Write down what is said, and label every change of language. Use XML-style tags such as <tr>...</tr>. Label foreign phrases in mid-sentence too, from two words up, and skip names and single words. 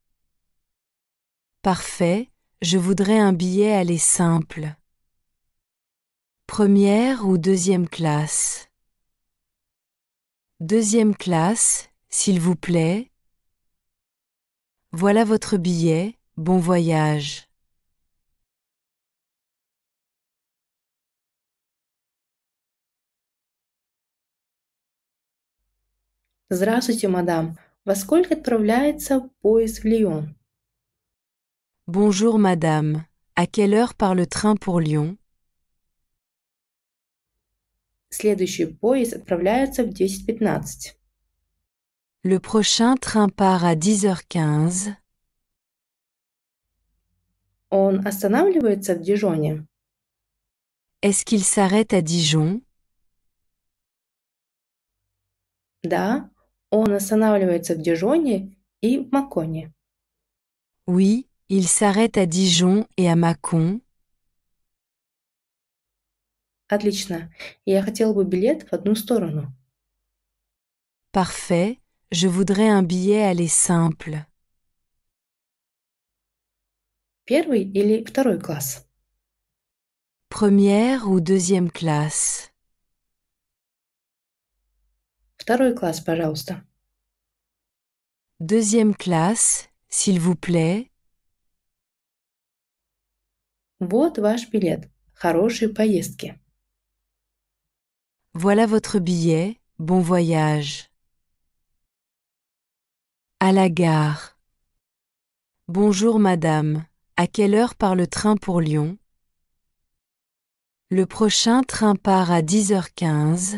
<fr>Parfait, je voudrais un billet aller simple. Première ou deuxième classe? Deuxième classe, s'il vous plaît. Voilà votre billet, bon voyage.</fr> <ru>Здравствуйте, мадам. Во сколько отправляется поезд в Лион?</ru> <fr>Bonjour madame, à quelle heure part le train pour Lyon?</fr> <ru>Следующий поезд отправляется в 10:15.</ru> <fr>Le prochain train part à 10h15.</fr> <ru>Он останавливается в Дижоне?</ru> <fr>Est-ce qu'il s'arrête à Dijon?</fr> <ru>Да, он останавливается в Дижоне и в Маконе.</ru> <fr>Oui, il s'arrête à Dijon et à Mâcon.</fr> <ru>Отлично. Я хотела бы билет в одну сторону.</ru> <fr>Parfait, je voudrais un billet aller simple.</fr> <ru>Первый или второй класс?</ru> <fr>Première ou deuxième classe?</fr> <ru>Второй класс, пожалуйста.</ru> <fr>Deuxième classe, s'il vous plaît.</fr> <ru>Вот ваш билет. Хорошей поездки.</ru> <fr>Voilà votre billet, bon voyage. À la gare. Bonjour madame, à quelle heure part le train pour Lyon? Le prochain train part à 10h15.</fr>